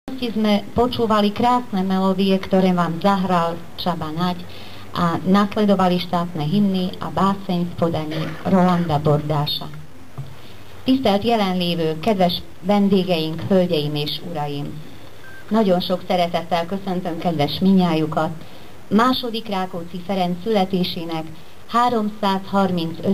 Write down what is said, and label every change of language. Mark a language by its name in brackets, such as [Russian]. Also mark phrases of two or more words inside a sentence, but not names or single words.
[Slovak] Sme počúvali krásne melódie, ktoré vám zahral Csaba Nagy a nasledovali štátne hymny a báseň v podaní Rolanda Bordása. [Hungarian] Tisztelt jelenlévő, kedves vendégeink, hölgyeim és uraim! Nagyon sok szeretettel köszöntöm kedves minnyájukat második Rákóczi Ferenc születésének 335.